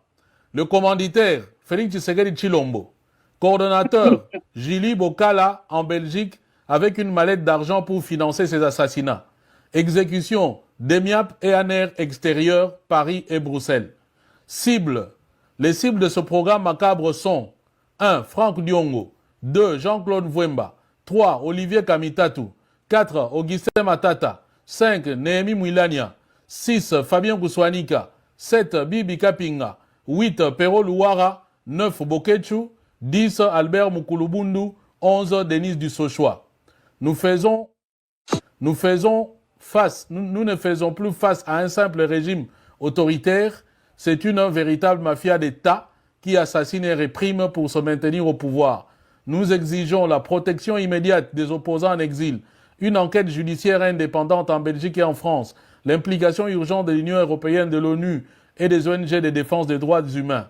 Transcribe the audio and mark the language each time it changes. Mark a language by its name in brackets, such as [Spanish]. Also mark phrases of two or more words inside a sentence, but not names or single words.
[French] Le commanditaire Félix Tshisekedi Tshilombo, coordonnateur Jili Bokala en Belgique avec une mallette d'argent pour financer ses assassinats. Exécution d'Emiap et Aner extérieur, Paris et Bruxelles. Cible. Les cibles de ce programme macabre sont 1. Franck Diongo, 2. Jean-Claude Vwemba, 3. Olivier Kamitatu, 4. Augustin Matata, 5. Néhémie Mouilania, 6. Fabien Kouswanika, 7. Bibi Kapinga, 8. Pero Luara, 9. Bokechu, 10. Albert Mukulubundu, 11. Denis Dussochoa. Nous ne faisons plus face à un simple régime autoritaire. C'est une véritable mafia d'État qui assassine et réprime pour se maintenir au pouvoir. Nous exigeons la protection immédiate des opposants en exil, une enquête judiciaire indépendante en Belgique et en France, l'implication urgente de l'Union européenne, de l'ONU et des ONG de défense des droits humains.